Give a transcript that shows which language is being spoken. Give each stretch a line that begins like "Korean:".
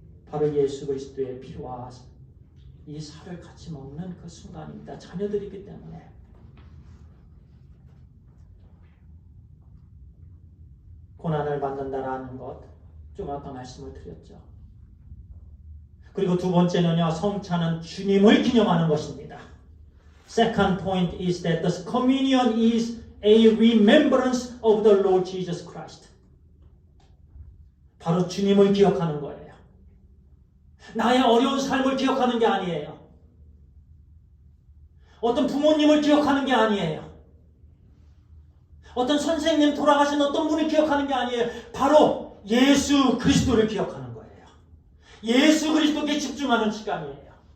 Korean: 바로 예수 그리스도의 피와 이 살을 같이 먹는 그 순간입니다. 자녀들이기 때문에. 고난을 받는다라는 것, 좀 아까 말씀을 드렸죠. 그리고 두 번째는요, 성찬은 주님을 기념하는 것입니다.
English: Second point is that the communion is a remembrance of the Lord Jesus Christ.
Korean: 바로 주님을 기억하는 거예요. 나의 어려운 삶을 기억하는 게 아니에요. 어떤 부모님을 기억하는 게 아니에요. 어떤 선생님, 돌아가신 어떤 분을 기억하는 게 아니에요. 바로 예수 그리스도를 기억하는 거예요. 예수 그리스도께 집중하는 시간이에요.